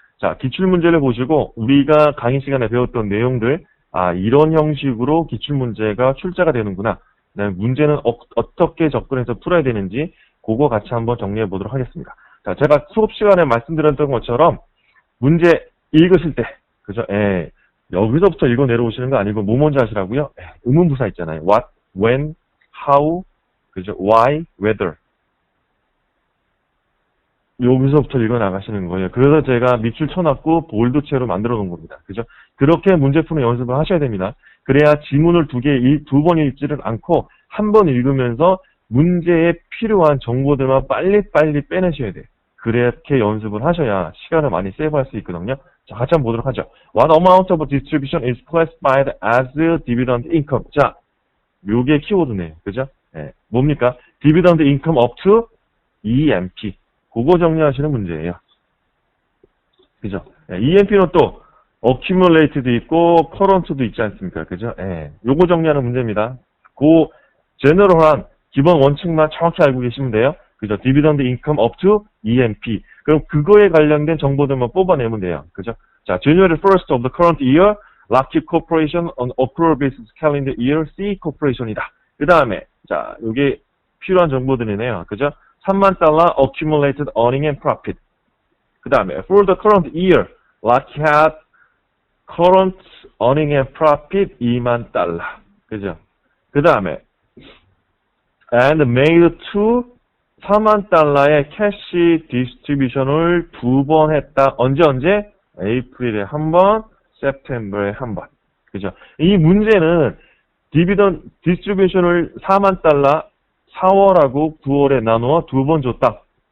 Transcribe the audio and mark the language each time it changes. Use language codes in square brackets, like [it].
[ko] 자, 기출문제를 보시고 우리가 강의 시간에 배웠던 내용들, 이런 형식으로 기출문제가 출제가 되는구나. 그다음에 문제는 어떻게 접근해서 풀어야 되는지 그거 같이 한번 정리해 보도록 하겠습니다. 자, 제가 수업 시간에 말씀드렸던 것처럼 문제 읽으실 때, 그죠? 여기서부터 읽어 내려오시는 거 아니고 뭐 먼저 하시라고요? 의문부사 있잖아요. [en] What, when, how, [ko] 그죠? [en] Why, whether. [ko] 여기서부터 읽어 나가시는 거예요. 그래서 제가 밑줄 쳐놨고 볼드체로 만들어 놓은 겁니다. 그죠? 그렇게 문제 푸는 연습을 하셔야 됩니다. 그래야 지문을 두 번 읽지를 않고 한 번 읽으면서 문제에 필요한 정보들만 빨리빨리 빼내셔야 돼요. 그렇게 연습을 하셔야 시간을 많이 세이브할 수 있거든요. 자, 같이 한번 보도록 하죠. [en] What amount of distribution is classified as dividend income? [ko] 자, 요게 키워드네요. 그죠? 뭡니까? [en] dividend income up to EMP. [ko] 그거 정리하시는 문제예요. 그죠? EMP는 또 accumulated 있고 current도 있지 않습니까? 그죠? 요거 정리하는 문제입니다. 그 제너럴한 기본 원칙만 정확히 알고 계시면 돼요. 그죠? [en] dividend income up to EMP. [ko] 그럼 그거에 관련된 정보들만 뽑아내면 돼요. 그죠? [en] 자, January 1st of the current year, Lockheed Corporation on accrual basis calendar year C Corporation이다. [ko] 그 다음에, 자, 요게 필요한 정보들이네요. 그죠? [en] 3만 달러 accumulated earning and profit. [ko] 그 다음에, [en] for the current year, Lockheed current earning and profit 2만 달러. [ko] 그죠? 그 다음에, [en] and made to [ko] 4만 달러의 캐시 디스트리뷰션을 2번 했다. 언제? 에이프릴에 한 번, september에 한 번. 그죠? 이 문제는 디비던 디스트리뷰션을 4만 달러 4월하고 9월에 나누어 2번 줬다.